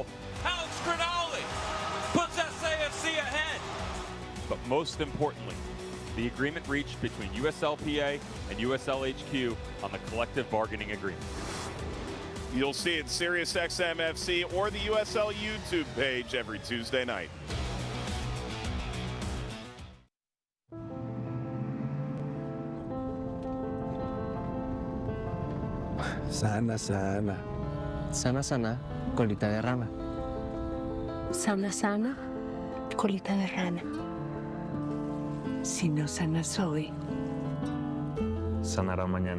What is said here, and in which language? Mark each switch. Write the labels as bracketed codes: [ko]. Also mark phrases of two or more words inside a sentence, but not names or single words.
[en] Alex Grinaldi puts SAFC ahead. But most importantly, the agreement reached between USLPA and USL HQ on the collective bargaining agreement. You'll see it SiriusXM FC or the USL YouTube page every Tuesday night. [es] Sana, sana. Sana, sana, colita de rana. Sana, sana, colita de rana. Si no sanas hoy, sanará mañana.